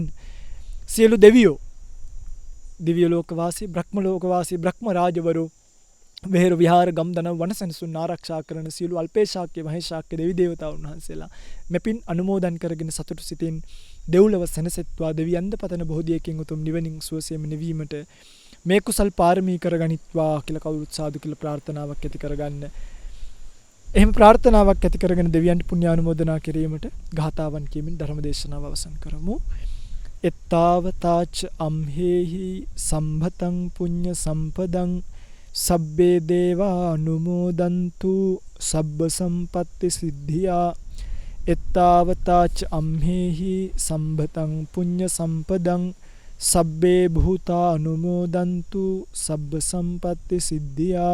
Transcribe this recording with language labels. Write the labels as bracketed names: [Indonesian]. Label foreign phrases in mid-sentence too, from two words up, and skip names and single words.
[Sinhala] සියලු දෙවියෝ දිව්‍ය ලෝක වාසී, බ්‍රහ්ම ලෝක වාසී, බ්‍රහ්ම රාජවරු වෙහෙර විහාර ගම්දන වනසෙනසුන් ආරක්ෂා කරන සියලු අල්පේශාක්‍ය මහේශාක්‍ය දෙවි දේවතාවුන් වහන්සේලා මෙපින් අනුමෝදන් කරගෙන සතුටු සිතින් දෙව්ලොව සැනසෙත්වා දෙවියන්ද පතන බෝධියකින් උතුම් නිවනින් සුවසේම නිවීමට මේ කුසල් පාරමී කරගනිත්වා කියලා කවුරුත් සාදු කියලා ප්‍රාර්ථනාවක් ඇති කරගන්න. එහෙම ප්‍රාර්ථනාවක් ඇති කරගෙන දෙවියන්ට පුණ්‍යානුමෝදනා කිරීමට ගාථාවන් කියමින් ධර්ම දේශනාව අවසන් කරමු. [Pali] එත්තාවතාච අම්හෙහි සම්භතං පුඤ්ඤ සම්පදං සබ්බේ දේවා අනුමෝදන්තු සබ්බ සම්පත්ති සිද්ධියා. එත්තාවතාච අම්හෙහි සම්භතං පුඤ්ඤ සම්පදං සබ්බේ භූතා අනුමෝදන්තු සබ්බ සම්පත්ති සිද්ධියා.